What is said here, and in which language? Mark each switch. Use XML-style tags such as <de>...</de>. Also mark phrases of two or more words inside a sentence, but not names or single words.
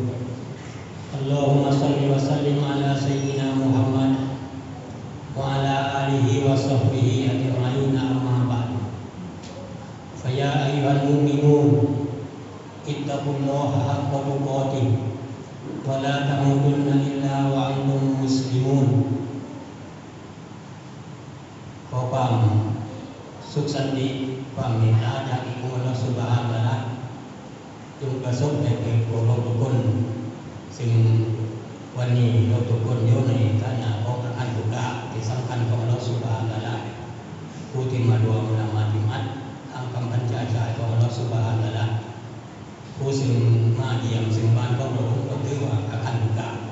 <ar>اللهم صل وسلم على سيدنا محمد وعلى آله وصحبه أجمعين، أما بعد. فيا أيها المؤمنون اتقوا الله حق تقاته ولا تموتن إلا وأنتم مسلمون.</ar> <th>ขอความสุขสันติความเมตตาจาก</th> <ar>الله سبحانه وتعالى</ar> <th>จงประสบแก่พวกเราทุกคนซึ่งวันนี้เราทุกคนอยู่ในฐานะของอันตุกะที่สำคัญของ</th> <ar>الله سبحانه وتعالى</ar> <th>ผู้ที่มารวมละหมาดจุมอะห์ตามคำบัญชาของ</th> <ar>الله سبحانه وتعالى</ar> <th>ผู้ซึ่งมาเยี่ยมซึ่งบ้านของเราก็ถือว่าอันตุกะ</th>